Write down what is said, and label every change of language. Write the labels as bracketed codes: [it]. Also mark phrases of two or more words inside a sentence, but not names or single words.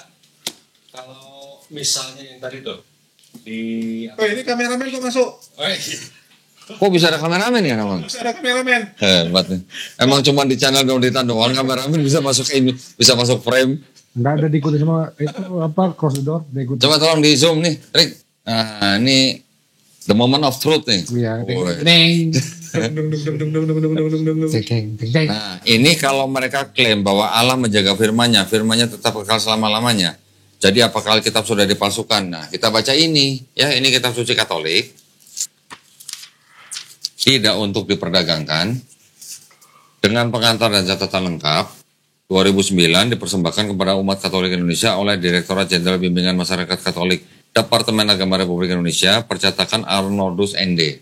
[id] Kalau misalnya yang tadi tuh di Oh ini kameramen kok masuk? Kok bisa ada kameramen ya namanya? Harus ada kameramen. Hebat nih. Emang cuma di channel Dondita doang kameramen bisa masuk ini, bisa masuk frame. Enggak ada diikuti sama itu apa [en] cross the door, [id] diikuti. Coba tolong di zoom nih, Rick. Nah, ini [en] the moment of truth [id] nih. Iya. Boleh. Neng. Dung, dung, dung, dung, dung, dung, dung, dung, dung, dung, dung. Ceng, ceng, ceng. Nah, ini kalau mereka klaim bahwa Allah menjaga firman-Nya, firman-Nya tetap kekal selama-lamanya. Jadi apakah Alkitab sudah dipalsukan? Nah, kita baca ini, ya ini kitab suci Katolik. Tidak untuk diperdagangkan. Dengan pengantar dan catatan lengkap. 2009 dipersembahkan kepada umat Katolik Indonesia oleh Direktorat Jenderal Bimbingan Masyarakat Katolik Departemen Agama Republik Indonesia, percetakan Arnoldus ND.